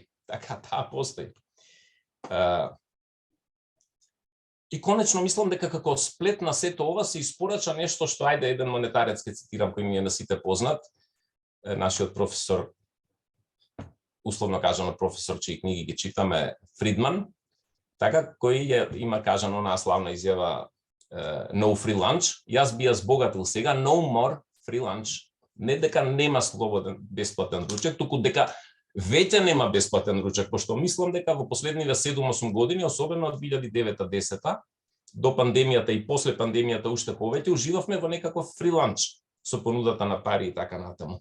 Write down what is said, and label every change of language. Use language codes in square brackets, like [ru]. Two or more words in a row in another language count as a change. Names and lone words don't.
[mk] Така, таа постои. И конечно мислам дека како сплет на сето ова се испорача нешто што ајде еден монетарец ќе цитирам кој ми е на сите познат, нашиот професор, условно кажано професор чии книги ги читаме, Фридман, така кој има кажано онаа славна изјава [en] no free lunch, [mk] јас би ја збогатил сега, [en] no more free lunch. [mk] Не дека нема слободен бесплатен ручек, туку дека веќе нема бесплатен ручек, пошто мислам дека во последниве 7-8 години, особено од 2009-10 до пандемијата и после пандемијата уште повеќе, уживавме во некаков [en] free lunch [mk] со понудата на пари и така натаму.